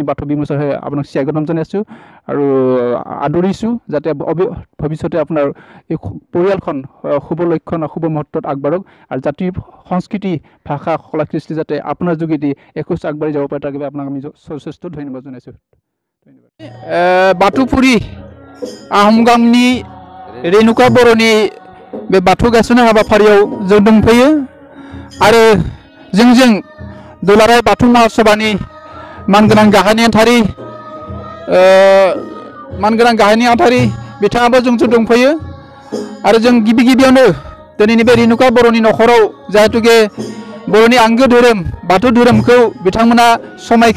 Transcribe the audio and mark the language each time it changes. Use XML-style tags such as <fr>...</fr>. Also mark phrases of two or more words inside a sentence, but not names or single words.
<as>বাথৌ বিমোচন হৈ আপোনাক স্বাগতম জনাইছোঁ আৰু আদৰিছোঁ যাতে ভৱিষ্যতে আপোনাৰ এই পৰিয়ালখন শুভ লক্ষণ শুভ মুহূৰ্তত আগবাঢ়ক আৰু জাতিৰ সংস্কৃতি ভাষা কলা কৃষ্টি যাতে আপোনাৰ যোগেদি এখোজ আগবাঢ়ি যাব পাৰে তাৰ বাবে আপোনাক আমি যথেষ্ট ধন্যবাদ জনাইছোঁ</as> <brx>बाथौपुरी आहमगांनि रेणुका बर'नि बे बाथौ गायसननाय हाबाफारियाव जों दंफैयो आरो जोंजों दुलाराय बाथौ महासभानि मानगोनां गाहाय नेहाथारि बिथाङाबो जोंजों दंफैयो आरो जों गिबियावनो दिनैनि बे रेणुका बर'नि नखराव जिहेतुके बर'नि आंगो धोरोम बाथौ धोरोमखौ बिथांमोना समायखा</brx>